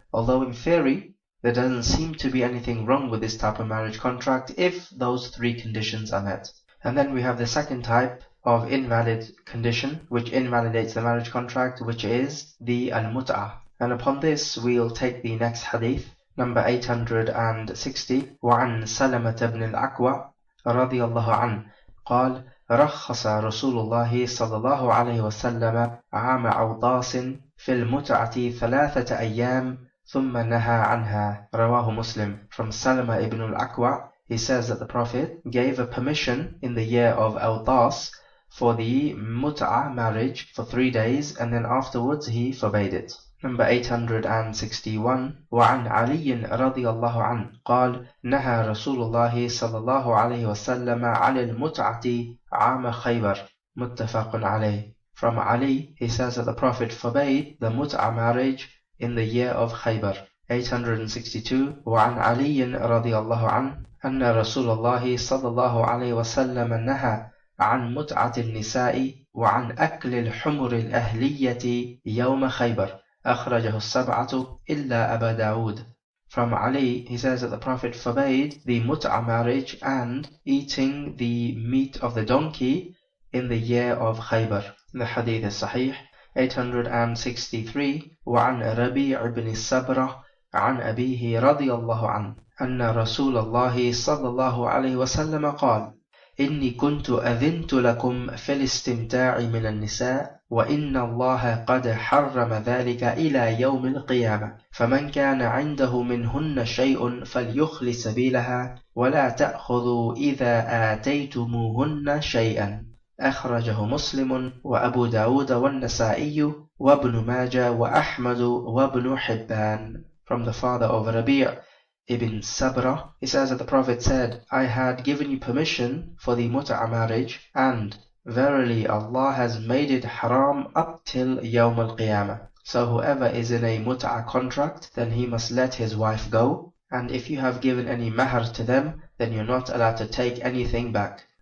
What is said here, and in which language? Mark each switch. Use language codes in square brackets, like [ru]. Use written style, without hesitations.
[en] Although in theory, there doesn't seem to be anything wrong with this type of marriage contract if those three conditions are met. And then we have the second type of invalid condition which invalidates the marriage contract, which is the al-mut'ah. And upon this we'll take the next hadith, number 860. [ar] وعن سلمة بن الأكوع رضي الله عنه قال رخص رسول الله صلى الله عليه وسلم عام عوطاس في المتعة 3 أيام ثم نهى عنها. رواه [en] Muslim. From Salama ibn al-Akwa, he says that the Prophet gave a permission in the year of Awtas for the mut'ah marriage for 3 days, and then afterwards he forbade it. Number 861. [ar] وعن علي رضي الله عنه قال نهى رسول الله صلى الله عليه وسلم عن المتعة عام خيبر. متفق عليه. [en] From Ali, he says that the Prophet forbade the mut'ah marriage in the year of Khaybar. 862. [ar] وعن علي رضي الله عنه أن رسول الله صلى الله عليه وسلم نهى عن متعة النساء وعن أكل الحمر الأهلية يوم خيبر. أخرجه السبعة إلا أبا داود. [en] From Ali, he says that the Prophet forbade the mut'ah marriage and eating the meat of the donkey in the year of Khaybar. The hadith is sahih. 863. [ar] وعن ربيع بن السبرة عن أبيه رضي الله عنه أن رسول الله صلى الله عليه وسلم قال إني كنت أذنت لكم في الاستمتاع من النساء وإن الله قد حرم ذلك إلى يوم القيامة فمن كان عنده منهن شيء فليخل سبيلها ولا تأخذوا إذا آتيتموهن شيئا. أخرجه مسلم وأبو داود والنسائي وابن ماجه وأحمد وابن حبان. [en] From the father of Rabi' ibn Sabra, he says that the Prophet said, I had given you permission for the mut'ah marriage, and verily Allah has made it haram up till Yawm al-Qiyamah. So whoever is in a mut'ah contract, then he must let his wife go, and if you have given any mahr to them, then you're not allowed to take anything back.